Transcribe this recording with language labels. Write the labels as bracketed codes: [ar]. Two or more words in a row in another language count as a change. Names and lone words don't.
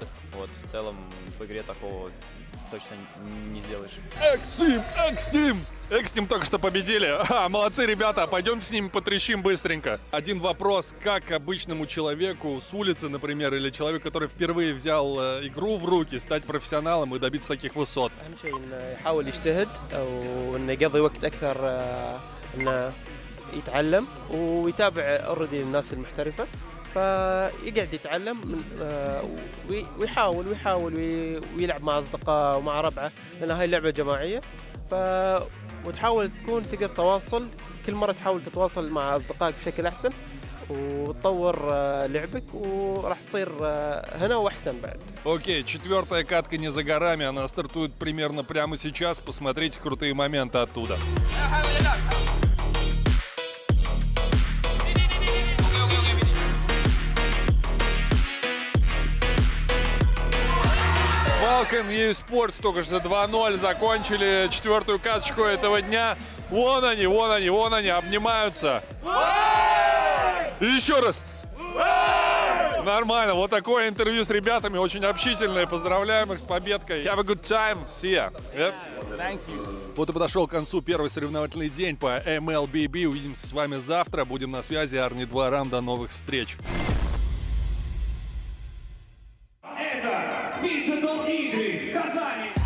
[ru] Вот, в целом в игре такого точно не сделаешь. Экстим только что победили. Молодцы, ребята. Пойдемте с ними потрещим быстренько. Один вопрос. Как обычному человеку с улицы, например, или человеку, который впервые взял игру в руки, стать профессионалом и добиться таких высот? [ar] يتعلم ويتابع اوريدي الناس المحترفه فيقعد يتعلم ويحاول ويلعب مع اصدقائه ومع ربعه لان هاي لعبه جماعيه وتحاول تكون تقدر تواصل كل مره تحاول تتواصل مع اصدقائك بشكل احسن وتطور لعبك وراح تصير هنا واحسن بعد. [ru] Окей, 4-я катка не за горами, она стартует примерно прямо сейчас. Посмотрите крутые моменты оттуда. Falcon и Esports только что 2-0 закончили 4-ю каточку этого дня. Вон они, обнимаются. И еще раз. Нормально, вот такое интервью с ребятами, очень общительное. Поздравляем их с победой. [en] Have a good time. See ya. Yep. Thank you. [ru] Вот и подошел к концу первый соревновательный день по MLBB. Увидимся с вами завтра. Будем на связи. Арни 2 Рам. До новых встреч. Это Phygital игры в Казани.